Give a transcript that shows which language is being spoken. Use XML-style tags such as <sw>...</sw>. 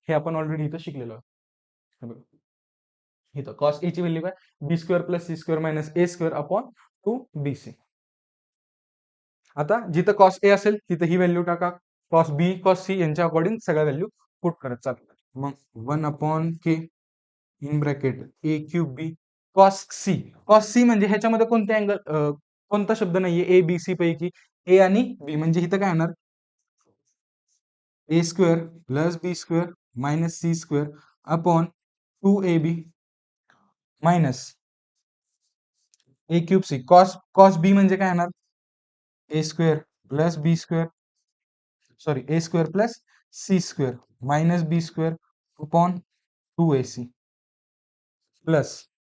<mr>हे आपण ऑलरेडी इथं शिकलेलो आहोत. हे बघा, इथं कॉस ए ची व्हॅल्यू काय,</mr> <en>B square plus C square minus A square upon 2bc.</en> <mr>आता जिथं कॉस ए असेल तिथं ही व्हॅल्यू टाका, कॉस बी कॉस सी यांच्या अकॉर्डिंग सगळ्या व्हॅल्यू पुट करत चालतात.</mr> <en>मग 1/k in bracket A cube B cos C. Cos C</en> <mr>म्हणजे ह्याच्यामध्ये कोणते अँगल, कोणता शब्द नाहीये, ए बी सी पैकी ए आणि बी, म्हणजे इथं काय येणार,</mr> <en>A square plus B square minus C square upon 2ab minus A cube C. Cos cos B</en> <mr>म्हणजे काय येणार,</mr> <en>A square plus B square, sorry A square plus C square minus B square upon 2ac plus</en>